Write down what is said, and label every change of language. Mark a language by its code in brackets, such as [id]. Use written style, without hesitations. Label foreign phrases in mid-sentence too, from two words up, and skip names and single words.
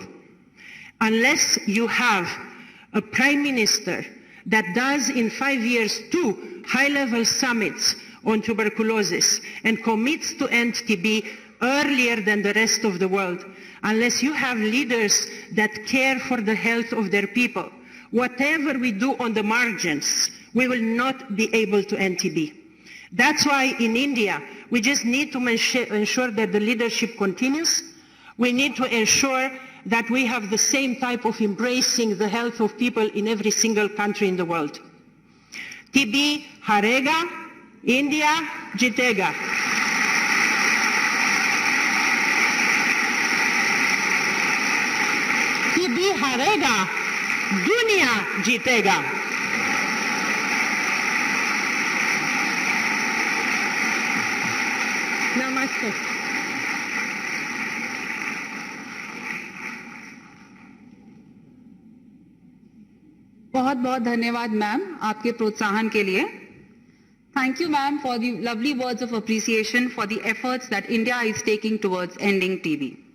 [en] Unless you have a prime minister that does in 5 years 2 high-level summits on tuberculosis and commits to end TB earlier than the rest of the world, unless you have leaders that care for the health of their people, whatever we do on the margins, we will not be able to end TB. That's why in India, we just need to ensure that the leadership continues. We need to ensure that we have the same type of embracing the health of people in every single country in the world. [hi] TB harega, India jitega. TB हारेगा, दुनिया जीतेगा. Namaste. बहुत बहुत धन्यवाद मैम आपके प्रोत्साहन के लिए. [en] Thank you ma'am for the lovely words of appreciation for the efforts that India is taking towards ending TB.